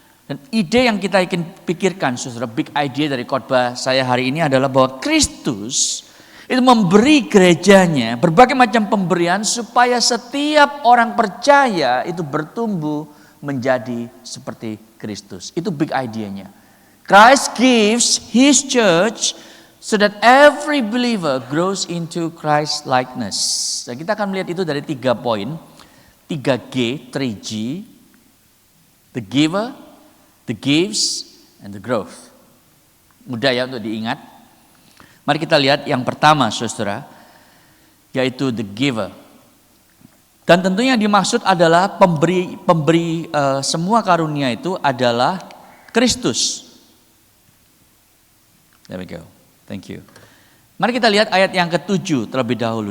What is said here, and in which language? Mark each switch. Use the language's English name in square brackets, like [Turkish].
[Indonesian] Dan ide yang kita ingin pikirkan, saudara, big idea dari khotbah saya hari ini adalah bahwa Kristus itu memberi gerejanya berbagai macam pemberian supaya setiap orang percaya itu bertumbuh menjadi seperti Kristus. Itu big idea-nya. [English] Christ gives His church so that every believer grows into Christ likeness. [Indonesian] Dan kita akan melihat itu dari 3 poin. 3G, 3G. [English] The giver, the gives, and the growth. [Indonesian] Mudah ya untuk diingat. Mari kita lihat yang pertama, saudara, yaitu the giver. Dan tentunya yang dimaksud adalah pemberi semua karunia itu adalah Kristus. [English] There we go. Thank you. [Indonesian] Mari kita lihat ayat yang ke-7 terlebih dahulu.